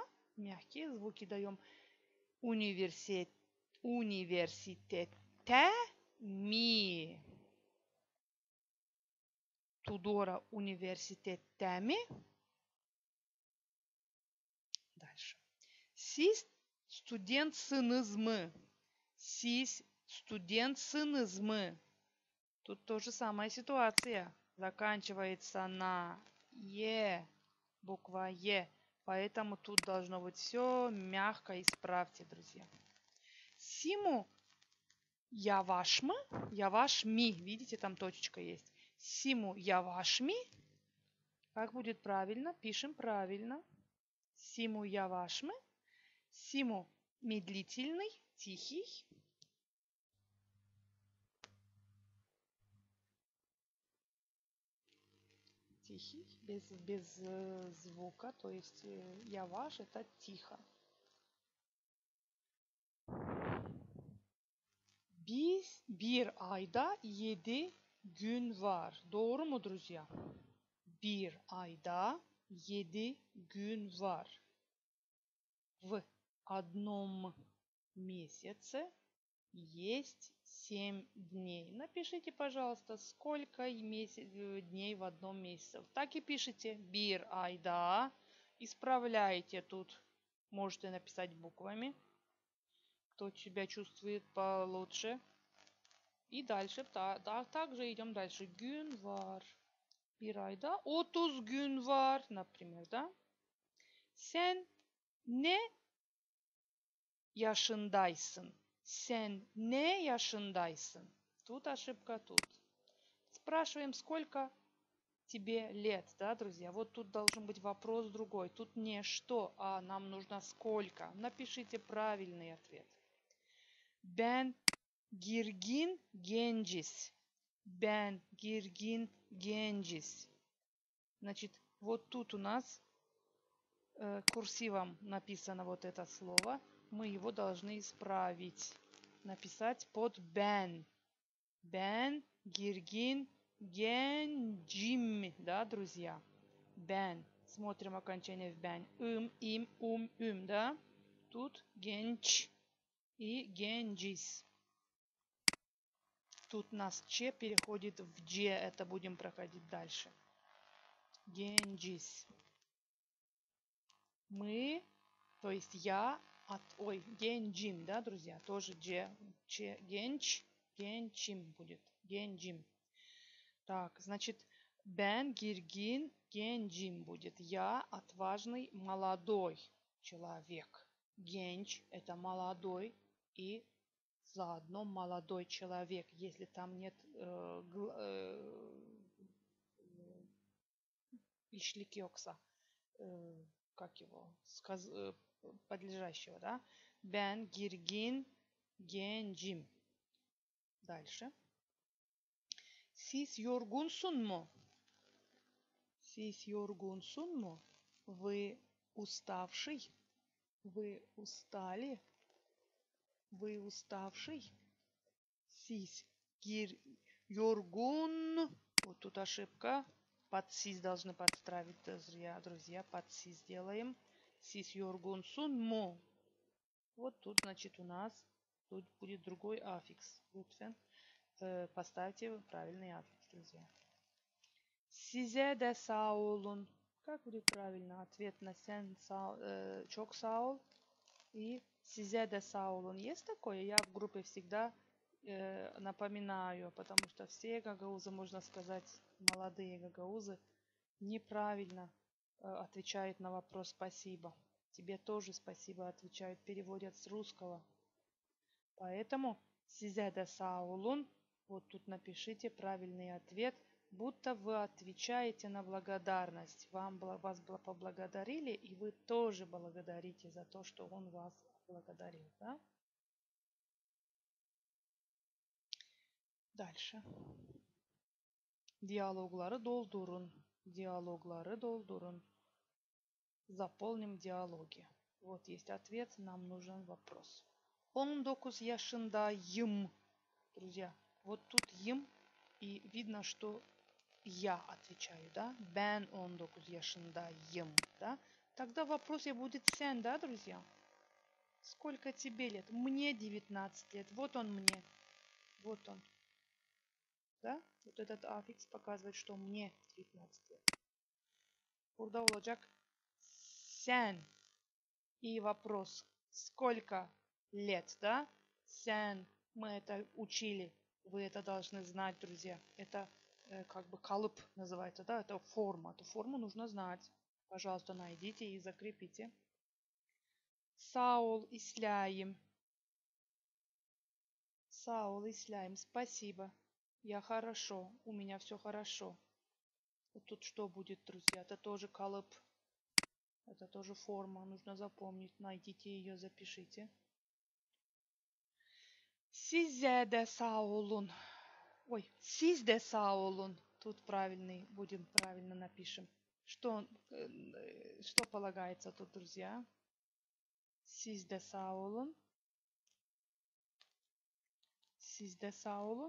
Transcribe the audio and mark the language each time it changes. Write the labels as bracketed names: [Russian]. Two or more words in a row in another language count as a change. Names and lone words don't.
[Russian] Мягкие звуки даем. [Gagauz] Университете ми. Тудора университете ми. [Russian] Дальше. [Gagauz] Siz studentsınız mı? Siz studentsınız mı? [Russian] Тут тоже самая ситуация. Заканчивается на е, буква е. Поэтому тут должно быть все мягко. Исправьте, друзья. [Gagauz] Симу яваш mı? Яваш ми. [Russian] Видите, там точечка есть. [Gagauz] Симу яваш ми. [Russian] Как будет правильно? Пишем правильно. [Gagauz] Симу яваш mı? [Russian] Симу медлительный, тихий. Тихий, без звука, то есть яваш это тихо. [Gagauz] Biz bir ayda 7 gün var. Doğru mu, друзья? Bir ayda 7 gün var. [Russian] В одном месяце есть 7 дней. Напишите, пожалуйста, сколько дней в одном месяце. Так и пишите. [Gagauz] Bir ayda. [Russian] Исправляйте тут. Можете написать буквами. Кто себя чувствует получше. И дальше. Также идем дальше. [Gagauz] Gün var. Bir ayda 30 gün var. [Russian] Например, да? [Gagauz] Sen ne yaşındaysın? Sen ne yaşındaysın? [Russian] Тут ошибка, тут. Спрашиваем, сколько тебе лет, да, друзья? Вот тут должен быть вопрос другой. Тут не что, а нам нужно сколько. Напишите правильный ответ. [Gagauz] Ben girgin genciz. Ben girgin genciz. [Russian] Значит, вот тут у нас курсивом написано вот это слово, мы его должны исправить. Написать под ben. [Gagauz] Ben, girgin, gencim. [Russian] Да, друзья? Ben. Смотрим окончание в ben. Им, да? Тут genç и genciz. Тут нас че переходит в дже. Это будем проходить дальше. Genciz. Мы, то есть я, gencim, да, друзья? Тоже дже, genç, gencim будет. Gencim. Так, значит, [Gagauz] ben girgin gencim будет. [Russian] Я отважный молодой человек. Genç – это молодой и заодно молодой человек. Если там нет ишлики окса, как его, подлежащего, да? [Gagauz] Ben girgin gencim. Дальше. Siz yorgunsun mu? Siz yorgunsun mu? [Russian] Вы уставший? Вы устали? Вы уставший? [Gagauz] Siz yorgun. [Russian] Вот тут ошибка. Под сис должны подставить, друзья. Под сис делаем. [Gagauz] Siz yorgunsun mu? [Russian] Вот тут, значит, у нас тут будет другой аффикс. Лутфен. Поставьте правильный аффикс, друзья. [Gagauz] Size de sağ olun. [Russian] Как будет правильно? Ответ на [Gagauz] sen çok sağ ol. И size de sağ olun. [Russian] Есть такое? Я в группе всегда напоминаю, потому что все гагаузы, можно сказать, молодые гагаузы, неправильно отвечают на вопрос спасибо. Тебе тоже спасибо отвечают, переводят с русского. Поэтому size de sağ olun. Вот тут напишите правильный ответ, будто вы отвечаете на благодарность. Вас поблагодарили, и вы тоже благодарите за то, что он вас благодарил. Да? Дальше. [Gagauz] Diyalogları doldurun. Diyalogları doldurun. [Russian] Заполним диалоги. Вот есть ответ, нам нужен вопрос. [Gagauz] 19 yaşındayım. [Russian] Друзья, вот тут им, и видно, что я отвечаю, да? [Gagauz] Ben 19 yaşındayım, [Russian] да? Тогда в вопросе будет sen, да, друзья? Сколько тебе лет? Мне 19 лет. Вот он мне. Вот он. Да? Вот этот аффикс показывает, что мне 19 лет. [Gagauz] Burada olacak sen. [Russian] И вопрос. Сколько лет, да? Sen. Мы это учили. Вы это должны знать, друзья. Это как бы калып называется, да? Это форма. Эту форму нужно знать. Пожалуйста, найдите и закрепите. [Gagauz] Sağ ol, İslayim. Sağ ol, [Russian] İslayим. Спасибо. Я хорошо. У меня все хорошо. Вот тут что будет, друзья? Это тоже калып. Это тоже форма. Нужно запомнить. Найдите ее, запишите. [Gagauz] Size de sağ olun. Ой, siz de sağ olun. [Russian] Тут правильный. Будем правильно напишем. Что полагается тут, друзья? [Gagauz] Siz de sağ olun. Siz de sağ olun.